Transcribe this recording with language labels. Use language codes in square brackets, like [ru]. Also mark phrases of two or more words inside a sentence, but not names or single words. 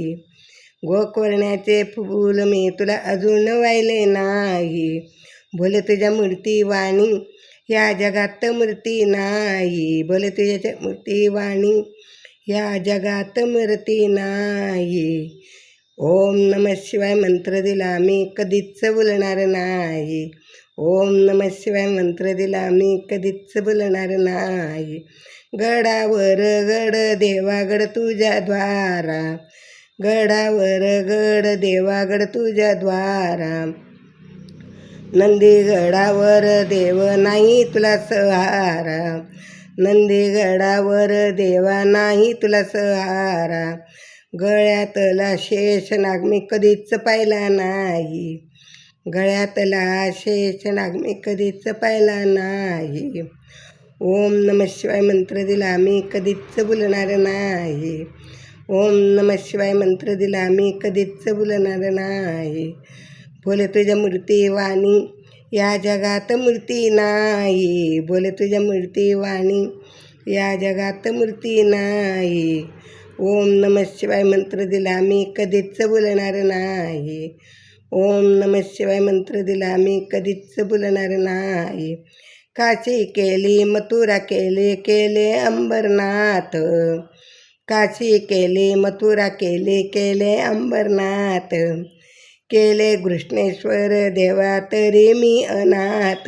[mr] गोकर्णाचे फूल मी तुला अजून वाहिले नाही. बोले तुझ्या मूर्ती वाणी या जगात मूर्ती नाही. बोले तुझ्या मूर्ती वाणी या जगात मूर्ती नाही. [sa] ओम नमः शिवाय [mr] मंत्र दिला मी कधीच बोलणार नाही. [sa] ओम नमः शिवाय [mr] मंत्र दिला मी कधीच बोलणार नाही. गडावर गड देवागड तुझ्या द्वारा. गडावर गड देवागड तुझ्या द्वारा. नंदीगडावर देव नाही तुला सहारा. नंदीगडावर देवा नाही तुला सहारा. गळ्यातला शेषनाग मी कधीच पाहिला नाही. गळ्यातला शेषनाग मी कधीच पाहिला नाही. [sa] ओम नमः शिवाय [mr] मंत्र दिला मी कधीच बोलणार नाही. [sa] ओम नमः शिवाय [mr] मंत्र दिला मी कधीच बोलणार नाही. बोले तुझ्या मूर्ती वाणी या जगात मूर्ती नाही. बोले तुझ्या मूर्ती वाणी या जगात मूर्ती नाही. [sa] ओम नमः शिवाय [mr] मंत्र दिला मी कधीच बोलणार नाही. [sa] ओम नमः शिवाय [mr] मंत्र दिला मी कधीच बोलणार नाही. काशी केली मथुरा केले केले अंबरनाथ. काशी केली मथुरा केले केले अंबरनाथ. केले घृष्णेश्वर देवा तरी मी अनाथ.